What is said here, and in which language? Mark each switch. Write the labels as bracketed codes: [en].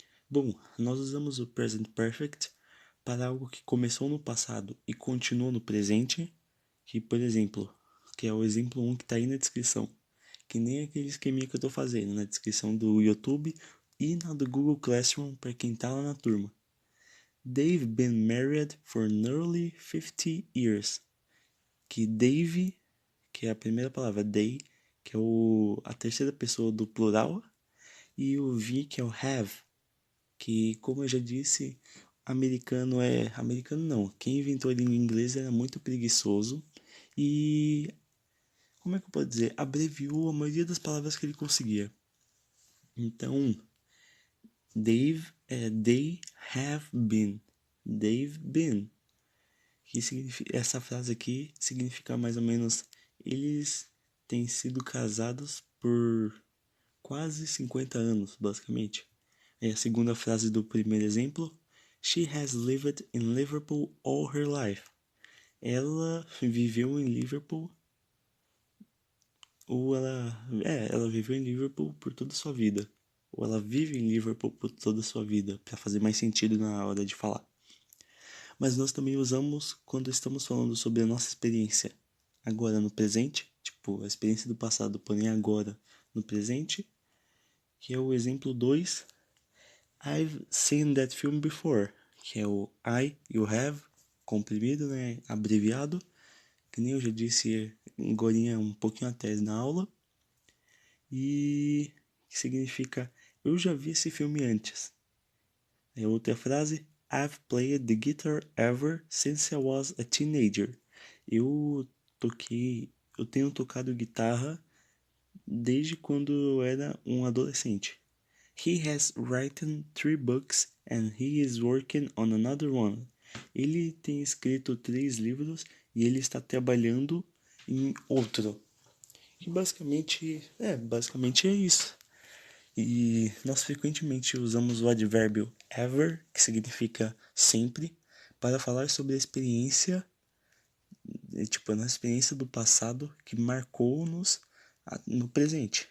[pt] Bom, nós usamos o present perfect para algo que começou no passado e continua no presente, que, por exemplo, que é o exemplo 1 que está aí na descrição, que nem aquele esqueminha que eu estou fazendo na descrição do YouTube e na do Google Classroom para quem está lá na turma. [en] They've been married for nearly 50 years. [pt] Que Dave, que é a primeira palavra, they, que é a terceira pessoa do plural, e o V, que é o have, que, como eu já disse, americano é... Americano não, quem inventou a língua inglesa era muito preguiçoso e... Como é que eu posso dizer? Abreviou a maioria das palavras que ele conseguia. Então, [en] they have been. They've been. [pt] Que significa, essa frase aqui significa mais ou menos eles têm sido casados por quase 50 anos, basicamente. É a segunda frase do primeiro exemplo. [en] She has lived in Liverpool all her life. [pt] Ela viveu em Liverpool ela viveu em Liverpool por toda a sua vida. Ou ela vive em Liverpool por toda a sua vida, para fazer mais sentido na hora de falar. Mas nós também usamos quando estamos falando sobre a nossa experiência agora no presente, tipo a experiência do passado, porém agora no presente, que é o exemplo 2. [en] I've seen that film before, [pt] que é o I, you have, comprimido, né, abreviado, que nem eu já disse agora um pouquinho atrás na aula, e que significa eu já vi esse filme antes. É outra frase, [en] I've played the guitar ever since I was a teenager. [pt] Eu eu tenho tocado guitarra desde quando eu era um adolescente. [en] He has written 3 books and he is working on another one. [pt] Ele tem escrito 3 livros e ele está trabalhando em outro. E basicamente é isso. E nós frequentemente usamos o advérbio ever, que significa sempre, para falar sobre a experiência, tipo, a nossa experiência do passado que marcou-nos no presente.